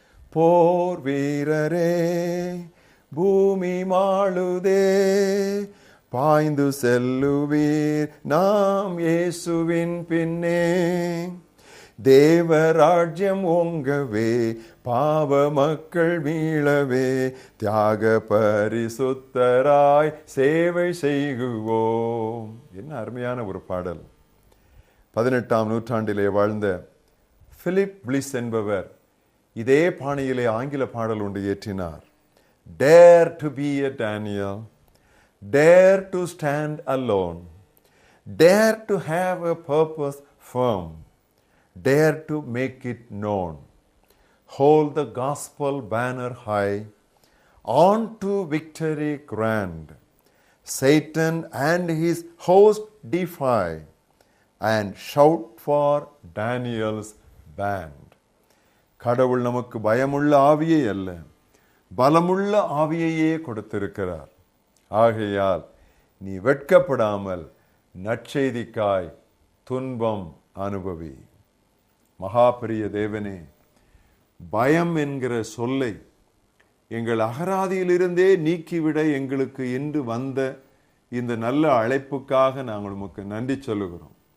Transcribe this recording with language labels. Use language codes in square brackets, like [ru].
[ta] போர் வீரரே பூமி மாளுதே, பாய்ந்து செல்லுவீர் நாம் இயேசுவின் பின்னே, தேவராஜ்யம் ஓங்கவே பாவ மக்கள் மீளவே, தியாக பரிசுத்தராய் சேவை செய்குவோம். என்ன அருமையான ஒரு பாடல். 18ஆம் நூற்றாண்டிலே வாழ்ந்த பிலிப் பிளிஸ் என்பவர் இதே பாணியிலே ஆங்கில பாடல் ஒன்று இயற்றினார். [en] Dare to be a Daniel, dare to stand alone, dare to have a purpose firm, dare to make it known, hold the gospel banner high, on to victory grand, Satan and his host defy, and shout for Daniel's band. [ta] கடவுள் நமக்கு பயமுள்ள ஆவியை அல்ல, பலமுள்ள ஆவியையே கொடுத்திருக்கிறார். ஆகையால் நீ வெட்கப்படாமல் நற்செய்திக்காய் துன்பம் அனுபவி. மகாபெரிய தேவனே, பயம் என்கிற சொல்லை எங்கள் அகராதியிலிருந்தே நீக்கிவிட எங்களுக்கு இன்று வந்த இந்த நல்ல அழைப்புக்காக நாங்கள் உமக்கு நன்றி சொல்லுகிறோம்.